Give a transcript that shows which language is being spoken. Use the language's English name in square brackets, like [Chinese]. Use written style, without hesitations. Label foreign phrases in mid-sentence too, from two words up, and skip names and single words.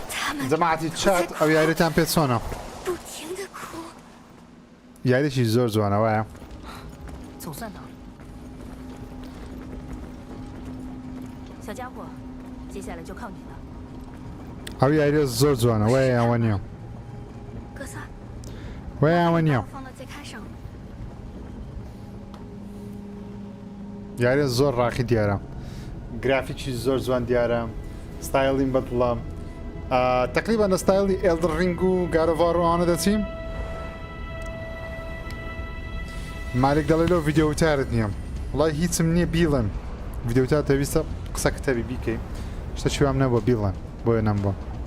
[Central Kurdish] جەماعەتی چات ئەو یاریتان پێ چۆنە [Chinese] 不停的哭。 [Central Kurdish] یاریشی زۆر جوانە وایە [Chinese] 总算到了，小家伙，接下来就靠你了。 [Central Kurdish] ئەو یاریە زۆر جوانە وایە یاوە نییە [Chinese] 哥萨， [Central Kurdish] وایە یاوە نییە [Chinese] 放到最开上。 [Central Kurdish] یاریە زۆر ڕاقی دیارە گرافیکی زۆر جوان دیارە ستایلین بەدڵە تقریبا لە ستایلی ئێلدر ڕینگ و گارۆڤاڕۆوانە دەچین مالێک دەڵێ لەو ڤیدیۆوتارت نییە وڵای هیچم نییە بیڵێن ڤیدیۆتار دەویستە قسە کتەبی بیکەی شتە چوام نەبووە بیڵێن بۆیە نەم بووە